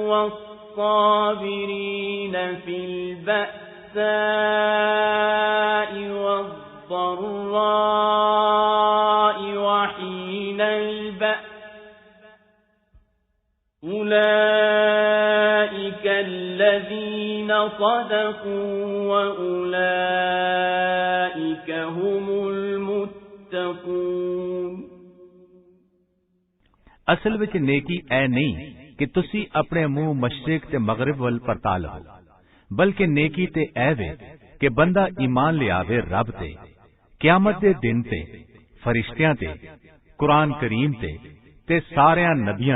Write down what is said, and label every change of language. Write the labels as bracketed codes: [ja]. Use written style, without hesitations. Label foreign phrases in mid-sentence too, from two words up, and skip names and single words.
[ar] والصابرين في البأساء والضراء وحين البأس أولئك الذين صدقوا وأولئك هم المتقون। [pa] ਅਸਲ ਵਿੱਚ ਨੇਕੀ ਐ ਨਹੀਂ ਕਿ ਤੁਸੀਂ ਆਪਣੇ ਮੂੰਹ ਮਸ਼ਰਿਕ ਤੇ ਮਗਰਿਬ ਵੱਲ ਪਰਤਾ ਲਓ, ਬਲਕਿ ਨੇਕੀ ਤੇ ਐ ਵੇ ਕਿ ਬੰਦਾ ਈਮਾਨ ਲਿਆਵੇ ਰੱਬ ਤੇ, ਕਿਆਮਤ ਦੇ ਦਿਨ ਤੇ, ਫਰਿਸ਼ਤਿਆਂ ਤੇ, ਕੁਰਾਨ ਕਰੀਮ ਤੇ ਸਾਰਿਆਂ ਨਬੀਆਂ